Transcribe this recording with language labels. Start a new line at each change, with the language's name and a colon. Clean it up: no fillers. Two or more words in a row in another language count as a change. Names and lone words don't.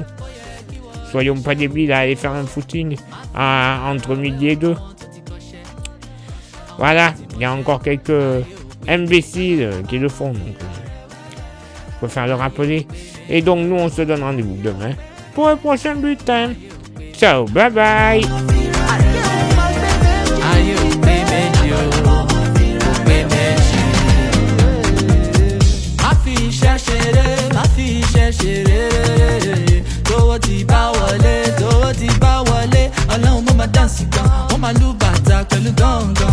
French: Soyons pas débiles à aller faire un footing entre midi et 2. Voilà, il y a encore quelques imbéciles qui le font. Donc, je préfère le rappeler. Et donc, nous, on se donne rendez-vous demain pour le prochain bulletin.
English: Ciao, bye bye.
Yoruba: Ọlọ́run mo máa dáǹsì gan, wọ́n máa lù bàtà pẹ̀lú gángan.